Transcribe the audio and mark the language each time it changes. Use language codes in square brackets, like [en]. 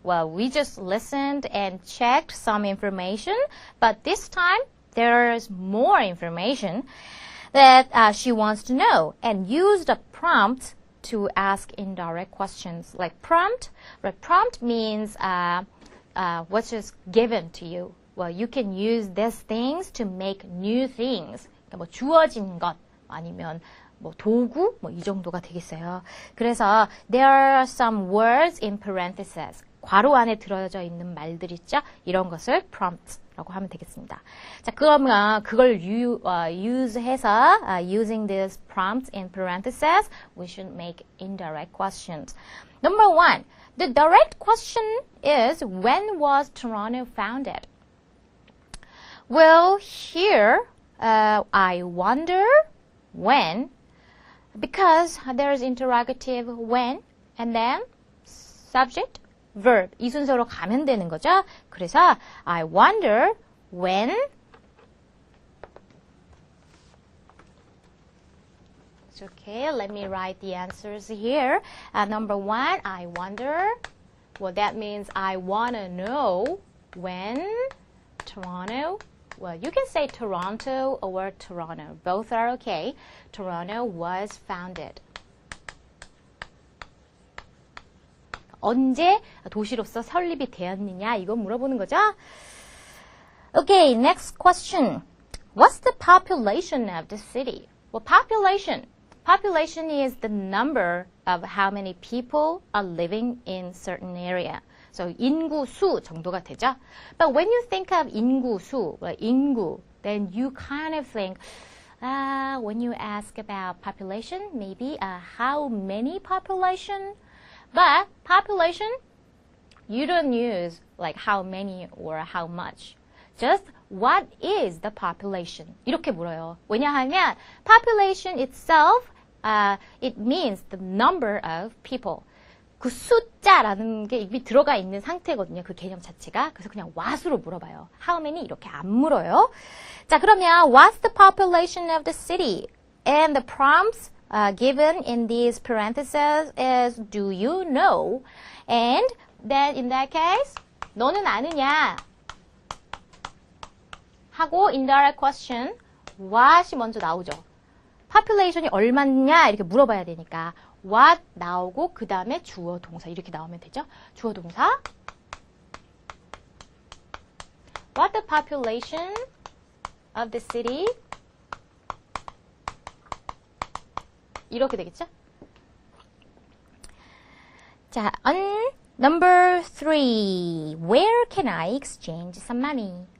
[en] Well, we just listened and checked some information, but this time there's more information that she wants to know and use the prompt to ask indirect questions. Like prompt, right? Prompt means what's just given to you. Well, you can use these things to make new things. [ko] 그러니까 뭐 주어진 것 아니면 뭐 도구 뭐 이 정도가 되겠어요. 그래서 [en] there are some words in parentheses. [ko] 괄호 안에 들어져 있는 말들 있죠? 이런 것을 prompt라고 하면 되겠습니다. 자, 그러면 그걸 [en] use해서 using these prompts in parentheses, we should make indirect questions. Number 1, the direct question is when was Toronto founded? Well, here I wonder when, because there's interrogative when, and then subject, verb. [ko] 이 순서로 가면 되는 거죠. 그래서 [en] I wonder when It's okay. Let me write the answers here. Number 1, I wonder. Well, that means I want to know when Toronto. Well, you can say Toronto or Toronto. Both are okay. Toronto was founded. [ko] 언제 도시로서 설립이 되었느냐 이거 물어보는 거죠. [en] Okay, next question. What's the population of the city? Well, population. Population is the number of how many people are living in certain area. So [ko] 인구 수 정도가 되죠. [en] But when you think of 인구 수, like 인구, then you kind of think, when you ask about population, maybe how many population? But population, you don't use like how many or how much. Just what is the population? [ko] 이렇게 물어요. 왜냐하면 [en] population itself, it means the number of people. [ko] 그 숫자라는 게 이미 들어가 있는 상태거든요. 그 개념 자체가. 그래서 그냥 what으로 물어봐요. [en] How many? [ko] 이렇게 안 물어요. 자, 그러면 [en] what's the population of the city? And the prompts given in these parentheses is do you know? And then in that case, [ko] 너는 아느냐? 하고 indirect question, what이 먼저 나오죠. population이 얼마냐 이렇게 물어봐야 되니까 what 나오고 그 다음에 주어 동사 이렇게 나오면 되죠. 주어 동사 [en] what the population of the city [ko] 이렇게 되겠죠. 자, [en] on number 3 where can I exchange some money?